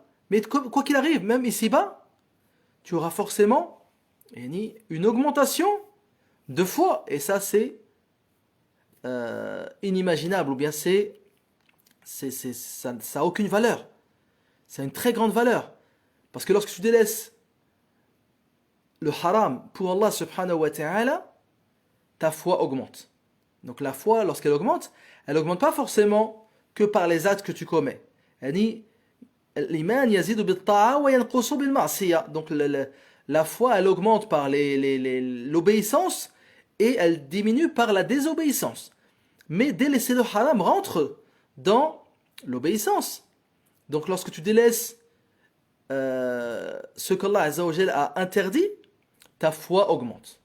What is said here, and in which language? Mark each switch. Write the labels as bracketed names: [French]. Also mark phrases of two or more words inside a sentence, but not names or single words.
[French] Mais quoi qu'il arrive, même ici-bas, tu auras forcément une augmentation de foi. Et ça, c'est inimaginable, ou bien ça n'a aucune valeur. C'est une très grande valeur. Parce que lorsque tu délaisses le haram pour Allah [Arabic] سبحانه وتعالى, [French] ta foi augmente. Donc la foi, lorsqu'elle augmente, elle n'augmente pas forcément que par les actes que tu commets. [Arabic] الإيمان يزيد بالطاعة وينقص بالمعصية. [French] Donc la foi, elle augmente par l'obéissance et elle diminue par la désobéissance. Mais délaisser le haram rentre dans l'obéissance. Donc lorsque tu délaisses ce qu'Allah [Arabic] عز وجل [French] a interdit, ta foi augmente.